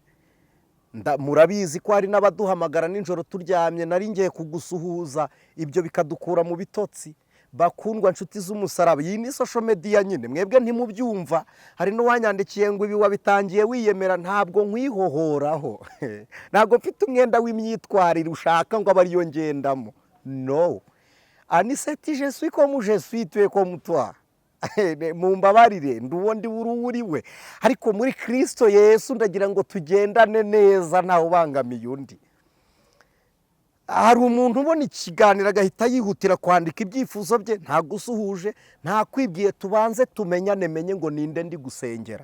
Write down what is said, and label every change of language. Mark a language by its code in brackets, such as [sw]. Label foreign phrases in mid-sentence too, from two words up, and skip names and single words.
[rw] Murabizi ko hari n'abaduhamagara ninjoro turyamye, nari ngiye kugusuhuza, ibyo bikadukura mu bitotsi. Bakundwa nshuti z'umusaraba, iyi ni [en] social media [rw] nyine, mwebwe ntimubyumva. Hari n'uwanyandikiye ngo ibi wabitangiye wiyemera. Ntabwo nkwihohoraho, ntabwo mfite umwenda w'imyitwarire ushaka ngo abariyo ngendamo. [fr] No, Anicet je suis comme je suis, tu es comme toi. [rw] Mumbabarire nduwo ndi uriwe, ariko muri Kristo Yesu ndagira ngo tugendane neza ntawe ubangamiye undi. Hari umuntu ubona ikiganiro agahita yihutira kwandika ibyifuzo bye, nta gusuhuje, nta kwibwiye tubanze tumenyane, menye ngo ninde ndi gusengera.